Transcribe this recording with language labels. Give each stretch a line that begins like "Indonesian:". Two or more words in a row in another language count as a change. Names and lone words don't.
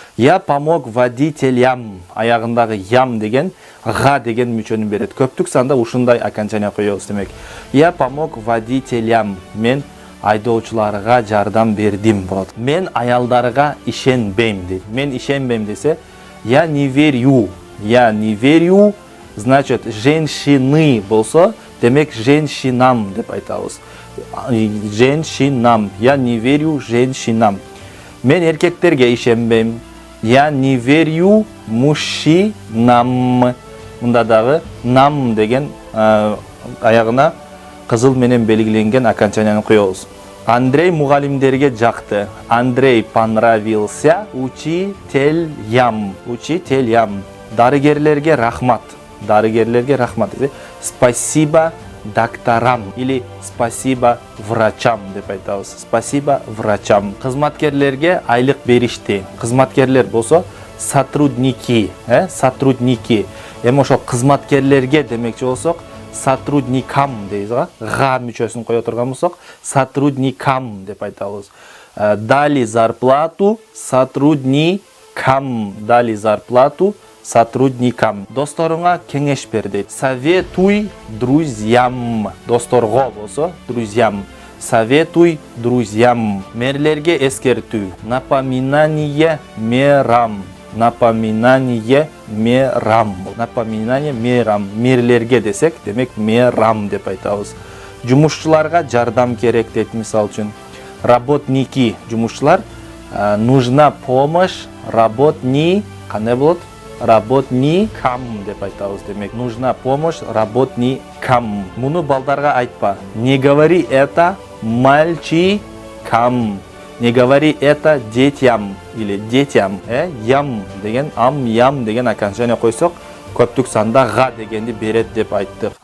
Russian: Я помог водителям,
Kyrgyz: аяғындағы ям деген ға деген мүчөнү берет. Көптүк санда ушундай окончание коебуз демек.
Russian: Я помог водителям,
Kyrgyz: мен айдоочуларга жардам бердим болот. Мен аялдарга ишенбейм дейт. Мен ишенбейм десе,
Russian: я не верю. Я не верю, значит, женщины
Kyrgyz: болсо, демек
Russian: женщинам
Kyrgyz: деп айтабыз.
Russian: Женщинам. Я не верю женщинам.
Kyrgyz: Мен эркектерге ишенбейм.
Russian: Я не верю мужчинам.
Kyrgyz: Мында дагы нам деген аягына кызыл менен белгиленген окончанияны коебуз. Андрей мугалимдерге жакты.
Russian: Андрей понравился учителям. Учителям.
Kyrgyz: Дарыгерлерге рахмат. Дарыгерлерге рахмат.
Russian: Спасибо докторам или спасибо врачам
Kyrgyz: деп айтабыз.
Russian: Спасибо врачам.
Kyrgyz: Кызматкерлерге айлык беришти. Кызматкерлер болсо
Russian: сотрудники, сотрудники.
Kyrgyz: Эми ошо кызматкерлерге демекчи болсок, сотрудникам дейбиз го. Га мүчөсүн кое турган болсок, сотрудникам деп айтабыз.
Russian: Дали зарплату сотрудникам. Дали зарплату сотрудникам.
Kyrgyz: Досторуңа кеңеш бер дейт.
Russian: Советуй друзьям.
Kyrgyz: Досторго болсо
Russian: друзьям. Советуй друзьям.
Kyrgyz: Мерлерге эскертүү.
Russian: Напоминание мерам. Напоминание мерам. Напоминание мерам.
Kyrgyz: Мерлерге десек, демек мерам деп айтабыз. Жумушчуларга жардам керек дейт, мисал үчүн. Работники, жумушчулар,
Russian: нужна помощь
Kyrgyz: кандай болот? Работникам деп айтабыз. Демек,
Russian: нужна помощь работникам.
Kyrgyz: Муну балдарга айтпа.
Russian: Не говори это мальчикам. Не говори это детям или детям.
Kyrgyz: Ям деген, ям деген окончание койсок, көптүк санда га дегенди берет деп айттык.